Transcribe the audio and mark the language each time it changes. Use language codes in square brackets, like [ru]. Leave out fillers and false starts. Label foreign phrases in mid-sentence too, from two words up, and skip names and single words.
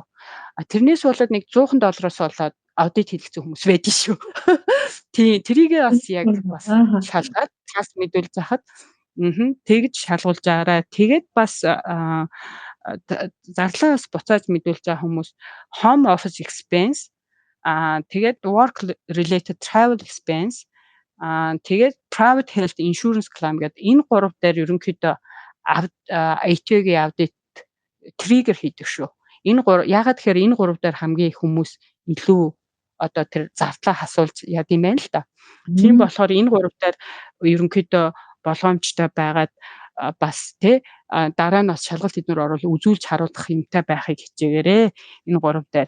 [mn] Тэрнээс болоод нэг $100 болоод аудит хийлгсэн хүмүүс байдаг шүү. Тийм тэрийгээ бас яг бас шалгаад цаас мэдүүлж захад тэгж шалгуулж байгаарай. Тэгээд бас зарлаас буцааж мэдүүлж байгаа хүмүүс [en] home office expense [mn] тэгээд [en] work related travel expense [mn] тэгээд [en] private health insurance claim [mn] гэдэг энэ 3 дээр ерөнхийдөө IT-гийн [en] audit trigger [mn] хийдэг шүү. Ягаад тэгэхээр энэ 3 дээр хамгийн их хүмүүс илүү одоо тэр зардлаа хасуулж яд юм байна л да. Тийм болохоор энэ 3 дээр ерөнхийдөө болгоомжтой байгаад бас дараа нь бас шалгалт эднэр оруулах үзүүлж харуулах юмтай байхыг хичээгээрээ энэ 3 дээр.